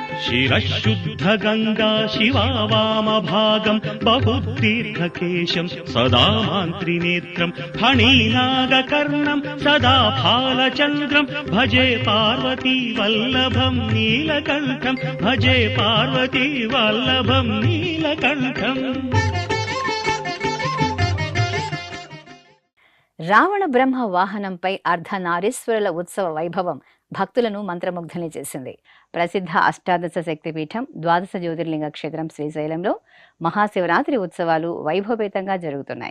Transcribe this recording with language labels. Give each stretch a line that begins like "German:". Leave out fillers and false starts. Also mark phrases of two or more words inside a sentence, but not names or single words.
Sanskrit: शिरशुद्धगङ्गा शिवा वामभागं बहुतीर्थकेशं सदा मान्त्रिनेत्रं फणीनागकर्णं सदा फालचन्द्रं भजे पार्वती वल्लभं नीलकण्ठं भजे पार्वती वल्लभं नीलकण्ठम्।
Telugu: రావణ బ్రహ్మ వాహనంపై అర్ధనారీశ్వరుల ఉత్సవ వైభవం భక్తులను మంత్రముగ్ధుల్ని చేసింది. ప్రసిద్ధ అష్టాదశ శక్తిపీఠం ద్వాదశ జ్యోతిర్లింగ క్షేత్రం శ్రీశైలంలో మహాశివరాత్రి ఉత్సవాలు వైభవపేతంగా జరుగుతున్నాయి.